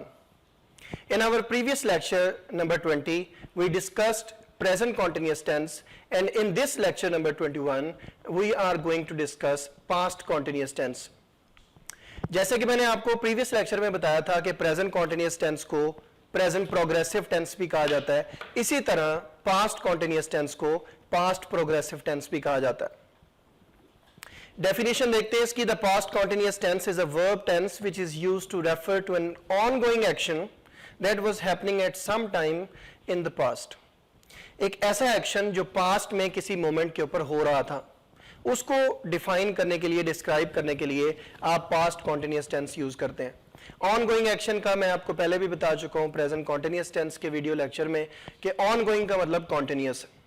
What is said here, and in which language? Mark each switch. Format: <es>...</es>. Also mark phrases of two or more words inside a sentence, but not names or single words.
<en>In our previous lecture, number 20, we discussed present continuous tense, and in this lecture number 21, we are going to discuss past continuous tense.</en> <hi>जैसे कि मैंने आपको</hi> <en>previous lecture</en> <hi>में बताया था कि</hi> <en>present continuous tense</en> <hi>को</hi> <en>present progressive tense</en> <hi>भी कहा जाता है, इसी तरह</hi> <en>past continuous tense</en> <hi>को</hi> <en>past progressive tense</en> <hi>भी कहा जाता है. Definition देखते हैं इसकी.</hi> <en>The past continuous tense is a verb tense which is used to refer to an ongoing action that was happening at some time in the past.</en> <hi>एक ऐसा एक्शन जो पास्ट में किसी मोमेंट के ऊपर हो रहा था, उसको डिफाइन करने के लिए, डिस्क्राइब करने के लिए आप</hi> <en>past continuous tense use</en> <hi>करते हैं.</hi> <en>ongoing action</en> <hi>का मैं आपको पहले भी बता चुका हूं</hi> <en>present continuous tense</en> <hi>के</hi> <en>video lecture</en> <hi>में कि ऑनगोइंग का मतलब कॉन्टिन्यूस.</hi>